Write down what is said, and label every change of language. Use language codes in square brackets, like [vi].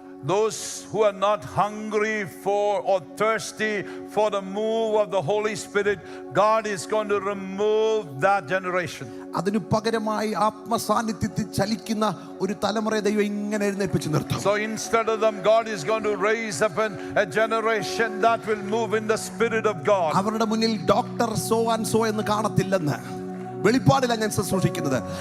[en] Those who are not hungry for or thirsty for the move of the Holy Spirit, God is going to remove that generation. [ml] അതിനു പകരമായി ആത്മസാന്നിധ്യത്തിൽ ചലിക്കുന്ന ഒരു തലമുറയെ ദൈവം ഇങ്ങനെ എഴുന്നേൽപ്പിച്ചു നിർത്തും. [en] So instead of them, God is going to raise up a generation that will move in the Spirit of God. [ml] അവരുടെ മുന്നിൽ ഡോക്ടർ സോ ആൻഡ് സോ എന്ന് കാണത്തില്ലെന്ന് വെളിപ്പാടിലാണ് ഞാൻ ശുശ്രൂഷിക്കുന്നത്.